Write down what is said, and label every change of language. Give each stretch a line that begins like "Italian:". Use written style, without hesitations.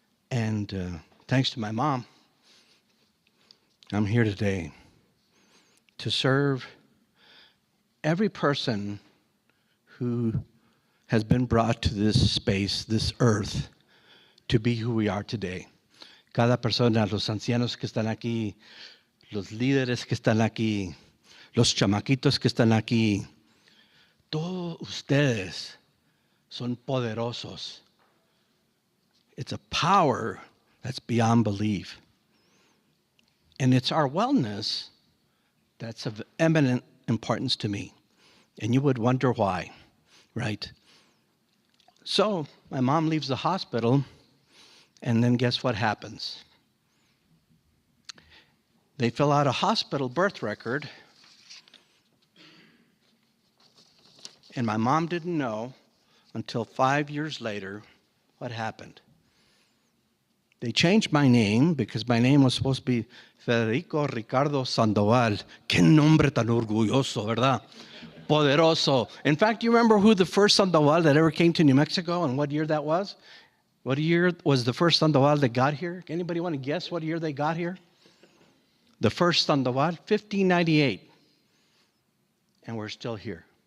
English: And thanks to my mom, I'm here today to serve every person who has been brought to this space, this earth, to be who we are today.
Spanish: Cada persona, los ancianos que están aquí, los líderes que están aquí, los chamaquitos que están aquí, todos ustedes son poderosos.
English: It's a power that's beyond belief. And it's our wellness that's of eminent importance to me. And you would wonder why, right? So my mom leaves the hospital, and then guess what happens? They fill out a hospital birth record, and my mom didn't know until 5 years later what happened. They changed my name because my name was supposed to be Federico Ricardo Sandoval.
Spanish: Qué nombre tan orgulloso, ¿verdad? Poderoso.
English: In fact, do you remember who the first Sandoval that ever came to New Mexico and what year that was? What year was the first Sandoval that got here? Anybody want to guess what year they got here? The first Sandoval, 1598. And we're still here.